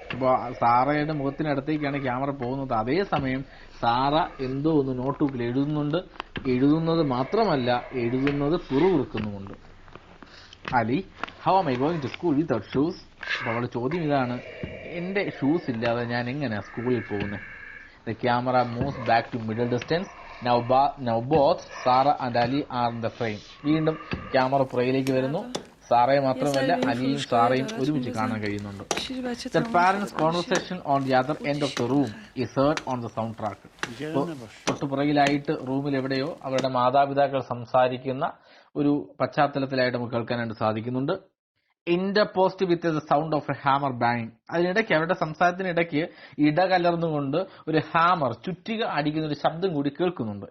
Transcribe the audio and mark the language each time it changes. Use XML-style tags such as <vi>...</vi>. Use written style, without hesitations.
<ml>അപ്പോൾ സാറയുടെ മുഖത്തിനടുത്തേക്കാണ് ക്യാമറ പോകുന്നത്. അതേസമയം സാറ എന്തോ ഒന്ന് നോട്ട്ബുക്കിൽ എഴുതുന്നുണ്ട്. എഴുതുന്നത് മാത്രമല്ല, എഴുതുന്നത് പുറകുറുക്കുന്നുമുണ്ട്. Ali,</ml> <en>How am I going to school without shoes?</en> <ml>അപ്പോൾ അവളുടെ ചോദ്യം ഇതാണ്, എന്റെ ഷൂസ് ഇല്ലാതെ ഞാൻ എങ്ങനെയാ സ്കൂളിൽ പോകുന്നത്?</ml> <en>The camera moves back to middle distance. Now both Sarah and Ali are in the frame.</en> <ml>വീണ്ടും ക്യാമറ പുറകിലേക്ക് വരുന്നു. സാറയെ മാത്രമല്ല അലിയും സാറയും ഒരുമിച്ച് കാണാൻ കഴിയുന്നുണ്ട്.</ml> <en>The parents' conversation on the other end of the room is heard on the soundtrack.</en> <ml>തൊട്ടുപുറകിലായിട്ട് റൂമിൽ എവിടെയോ അവരുടെ മാതാപിതാക്കൾ സംസാരിക്കുന്ന ഒരു പശ്ചാത്തലത്തിലായിട്ട് നമുക്ക് കേൾക്കാനായിട്ട് സാധിക്കുന്നുണ്ട്.</ml> <en>Interposed with the sound of a hammer bang.</en> <ml>അതിനിടയ്ക്ക് അവരുടെ സംസാരത്തിനിടയ്ക്ക് ഇടകലർന്നുകൊണ്ട് ഒരു ഹാമർ, ചുറ്റിക അടിക്കുന്ന ഒരു ശബ്ദം കൂടി കേൾക്കുന്നുണ്ട്.</ml>